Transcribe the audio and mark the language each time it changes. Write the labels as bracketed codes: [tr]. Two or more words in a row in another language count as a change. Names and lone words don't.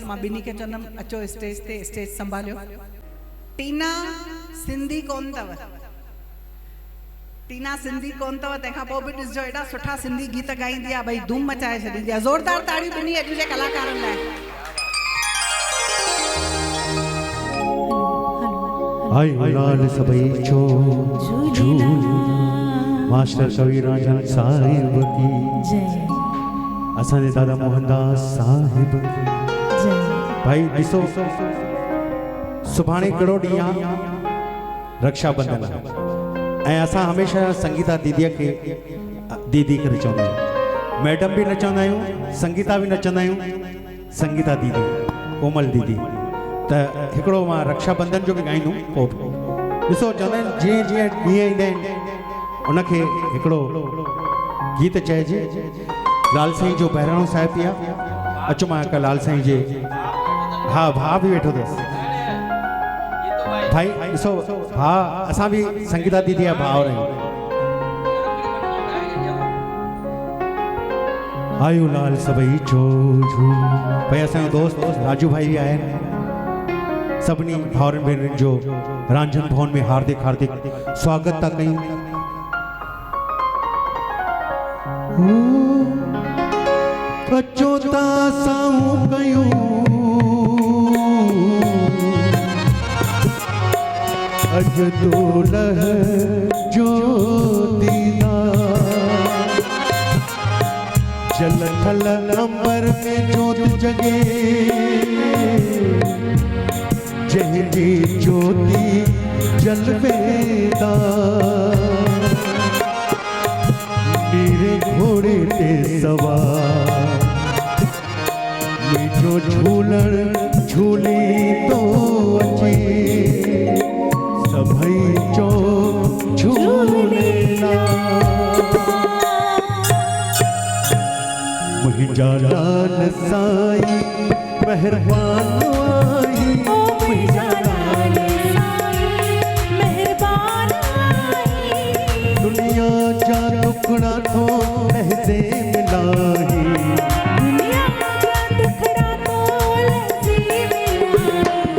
[sd] मां ॿिन्ही खे चवंदमि अचो स्टेज ते, स्टेज संभालियो। टीना सिंधी कोन अथव, टीना सिंधी कोन अथव, तंहिंखां पोइ बि ॾिसजो एॾा सुठा सिंधी गीत ॻाईंदी आहे, भई धूम मचाए छॾींदी आहे। ज़ोरदार ताड़ियूं ॿिन्ही अॼु जे कलाकारनि लाइ। आई लाल सभई छो झूल मास्टर कवि राजन साहिब की असांजे दादा मोहनदास साहिब। भाई ॾिसो सुभाणे कहिड़ो ॾींहुं आहे, रक्षाबंधन आहे ऐं असां हमेशह संगीता दीदीअ खे दीदी करे चवंदा आहियूं, मैडम बि न चवंदा आहियूं, संगीता बि न चवंदा आहियूं, संगीता दीदी, कोमल दीदी। त हिकिड़ो मां रक्षाबंधन जो बि ॻाईंदुमि। पोइ ॾिसो चवंदा आहिनि जीअं जीअं ॾींहं ईंदा आहिनि उनखे हिकिड़ो गीत चइजे। लाल साईं जो बहिराणो साहिब बि आहे। अचो मां हिकु लाल साईं जे, हा भाउ बि वेठो अथसि। भाई ॾिसो भाउ, असां बि संगीता दीदी जा भाउर आहियूं। आयो लाल सभई छो झूल। भाई असांजो दोस्त राजू भाई बि आया आहिनि। सभिनी भाउरनि भेनरुनि जो रांझन भवन में हार्दिक हार्दिक स्वागत था कयूं। अचो था साऊं कयूं, अज दोलह जो दीदार, जल थल अंबर में जोत जगे, जंहिंजी ज्योति जलवेदार, नीरे घोड़े ते सवार, मीठो झूलण झूली तो अचे, सभई चो झूलेलाल। मुंहिंजा लाल साईं महिरबान आई, मुंहिंजा लाल साईं महिरबान आई, दुनिया जा टुकड़ा थो लहज़े मिलाही, दुनिया जा टुकड़ा थो लहज़े मिलाही।